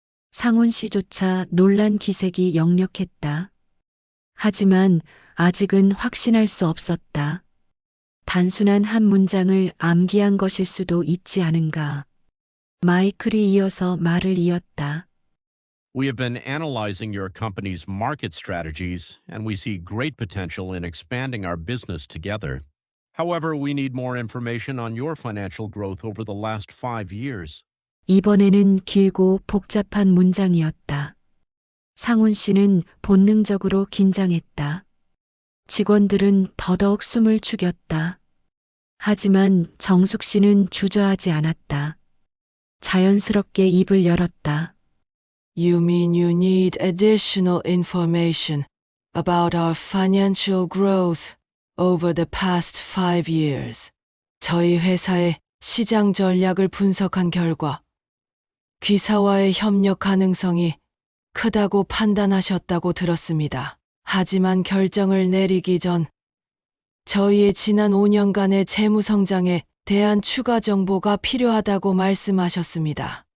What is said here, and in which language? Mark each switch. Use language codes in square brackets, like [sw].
[ko] 상훈 씨조차 놀란 기색이 역력했다. 하지만 아직은 확신할 수 없었다. 단순한 한 문장을 암기한 것일 수도 있지 않은가. 마이클이 이어서 말을 이었다. [en] We have been analyzing your company's market strategies, and we see great potential in expanding our business together. However, we need more information on your financial growth over the last 5 years. [ko] 이번에는 길고 복잡한 문장이었다. 상훈 씨는 본능적으로 긴장했다. 직원들은 더더욱 숨을 죽였다. 하지만 정숙 씨는 주저하지 않았다. 자연스럽게 입을 열었다. [en] You mean you need additional information about our financial growth over the past 5 years. [ko] 저희 회사의 시장 전략을 분석한 결과 귀사와의 협력 가능성이 크다고 판단하셨다고 들었습니다. 하지만 결정을 내리기 전 저희의 지난 5년간의 재무 성장에 대한 추가 정보가 필요하다고 말씀하셨습니다.